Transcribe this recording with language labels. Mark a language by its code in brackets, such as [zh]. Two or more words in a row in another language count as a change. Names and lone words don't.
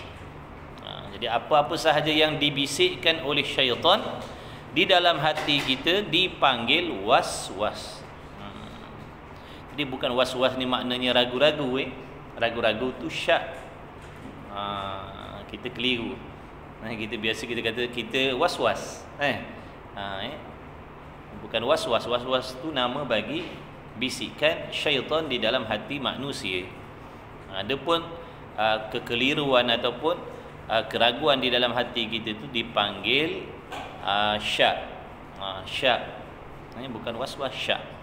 [ms] Jadi apa-apa sahaja yang dibisikkan oleh syaitan di dalam hati kita dipanggil was-was. Jadi bukan was-was ni maknanya ragu-ragu. Ragu-ragu tu syak. Kita keliru. Kita biasa kita kata kita was-was. Bukan was-was. Was-was tu nama bagi bisikan syaitan di dalam hati manusia. Adapun kekeliruan ataupun keraguan di dalam hati kita itu dipanggil syak. Syak. Bukan was-was, syak.